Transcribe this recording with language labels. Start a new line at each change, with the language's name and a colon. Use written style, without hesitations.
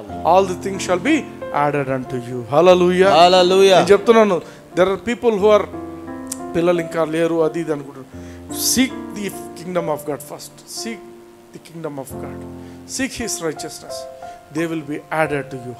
English: All the things shall be added unto you. Hallelujah. Hallelujah.
Telugu: నేను చెప్తున్నాను,
English: there are people who are
Telugu: పిల్లలు ఇంకా లేరు అది ఇది అనుకుంటారు.
English: Seek the kingdom of God first. Seek the kingdom of God. Seek his righteousness. They will be added to you.